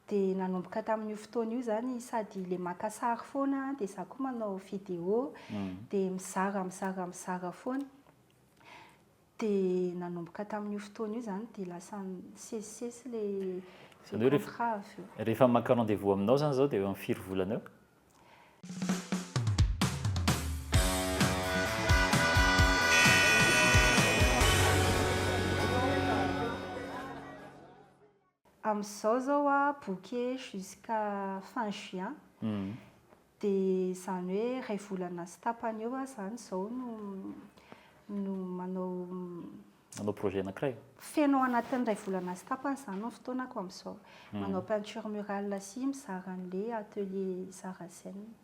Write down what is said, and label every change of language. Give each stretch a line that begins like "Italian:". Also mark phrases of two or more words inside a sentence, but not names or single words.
Malagasy: dia nanomboka tamin'io fotoana io zany sady le maka sary foana dia za koa manao vidéo dia mizara foana dia nanomboka tamin'io fotoana io zany dia lasa nisesisesy le contrat avy eo. Rehefa maka rendez-vous aminao zany zao dia eo amin'ny 4 volana eo? Amin'izao zao
French: a booké jusqu'à fin juin
Malagasy: dia zany hoe iray volana sy tapany eo zany izao no manao projet anankiray feno anatin'ny iray volana sy tapany zany ny fotoanako amin'izao manao
French: peinture murale
Malagasy: sy mizara an'ilay atelier Zarazen.